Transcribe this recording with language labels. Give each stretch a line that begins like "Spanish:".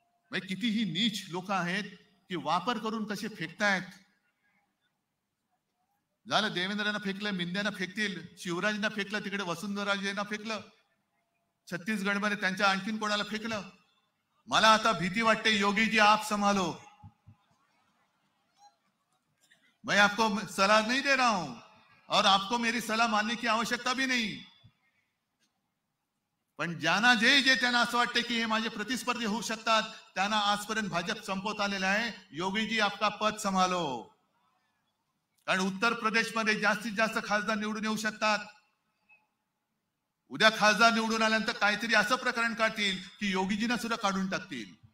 Marathi: म्हणजे किती ही नीच लोक आहेत की वापर करून कसे फेकतायत. झालं, देवेंद्रांना फेकलं, मिंद्यांना फेकतील, शिवराजना फेकलं, तिकडे वसुंधराजेंना फेकलं, छत्तीसगडमध्ये त्यांच्या आणखीन कोणाला फेकलं. मला आता भीती वाटते, योगी जी
Hindi: आप संभालो. मैं आपको सलाह नहीं दे रहा हूं और आपको मेरी सलाह मानने की आवश्यकता भी नहीं.
Marathi: पण ज्यांना जे त्यांना असं वाटतं की हे माझे प्रतिस्पर्धी होऊ शकतात, त्यांना आजपर्यंत भाजप संपवत आलेला आहे. योगीजी
Hindi: आपका पद संभालो.
Marathi: कारण उत्तर प्रदेशमध्ये जास्तीत जास्त खासदार निवडून येऊ शकतात. उद्या खासदार निवडून आल्यानंतर काहीतरी असं प्रकरण काढतील की योगीजींना सुद्धा काढून टाकतील.